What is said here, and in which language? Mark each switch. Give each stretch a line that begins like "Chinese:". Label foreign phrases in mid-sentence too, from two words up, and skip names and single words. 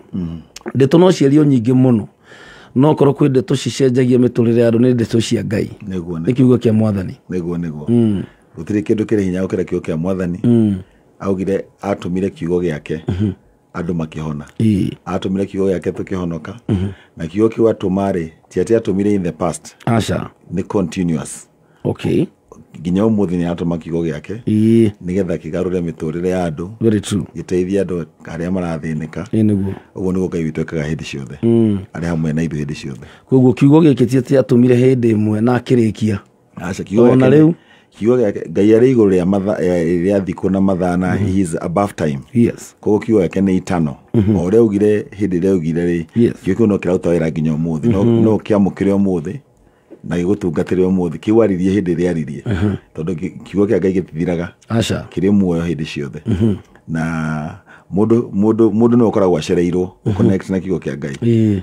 Kikuyu: Ndeto no ciario nyingi muno, no korwo kwi ndeto cicenjagia miturire ya andu ni ndeto cia Ngai. Ni kiugo kia Mwathani. Niguo. Gutire kindu kiri hinya gukira kiugo kia Mwathani. Augire atumire kiugo giake andu makihona. Atumire kiugo giake tukihonoka. Na kiugo kiu atumari ti atumire
English: in the past.
Kikuyu: Ni continuous.
English: Okay.
Kikuyu: Nginya umuthi ni atuma kiugo giake nigetha kigarure miturire ya andu.
English: Very true.
Kikuyu: Giteithia andu aria marathinika. Niguo. Uguo niguo Ngai witu ekaga hindi ciothe. Ari hamwe na ithuĩ hindi ciothe. Koguo kiugo giki ti atumire hindi imwe na akirikia. Kiugo giake Ngai ari iguru ria thiku na mathana.
English: He is above time.
Kikuyu: Koguo kiugo giake ni eternal. Oria ugire hindi ria ugire ri kiugo no kirauta wira nginya umuthi. No kiamukire umuthi na gigutungatire umuthi. Kiugo aririe hindi ria aririe. Tondu kiugo kia Ngai gitithiraga. Kiri muoyo hindi ciothe. Na mundu no ukoragwo acereirwo connect na kiugo kia Ngai.